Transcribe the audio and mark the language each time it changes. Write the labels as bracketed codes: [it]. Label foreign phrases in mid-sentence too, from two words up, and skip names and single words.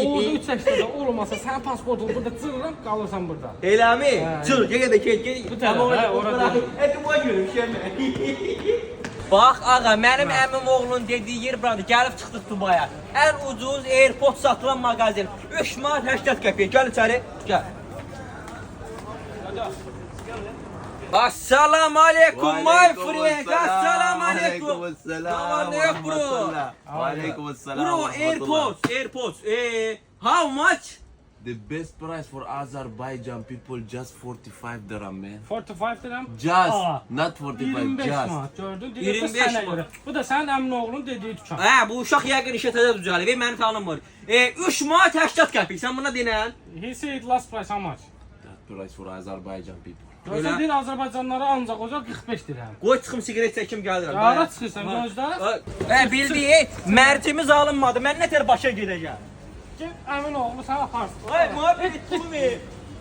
[az] Orada 3 8-də olmasa sənin pasportun burada cırıram, qalırsan burada. Eləmi? Çıl, gəl də get. Bu tərəfə, orada. Duba görmüşəm. Bax, ağa, mənim əmim oğlunun dediyi yer buradır. Gəlib çıxdıq Dubaya. Ən ucuz AirPods satılan mağazin. 3 manat 80 qəpiyə. Gəl içəri. Gəl. [ar] Assalamu alaikum [en] my friend. [ar] Assalamu alaikum. Alaikum bro. Alaikum assalam. [en] Bro, AirPods. How much? The best price for Azerbaijan people just 45 dirham, man. 45 dirham. Just, Aa, not 45, 25 just. [az] manat gördün. 25 25 sənə manat. görə. Bu da sənin əmin oğlunun dediyi dükan. Hə, bu uşaq yəqin işə düzəlir. Məni tanımır. 3 manat 80 qəpik. Sən buna denən? [en] He said last price how much? That price for Azerbaijan people. [az] Görsən deyir Azərbaycanlara ancaq olacaq 45 dirham. Qoy çıxım siqaret çəkim gəlirəm. Hara çıxırsan gözlə? Bildiyi mərcimiz alınmadı. Mən nətər başa gedəcəm? Get əmin oğlu sənə aparsın. Ay, mühabbət etdin mi?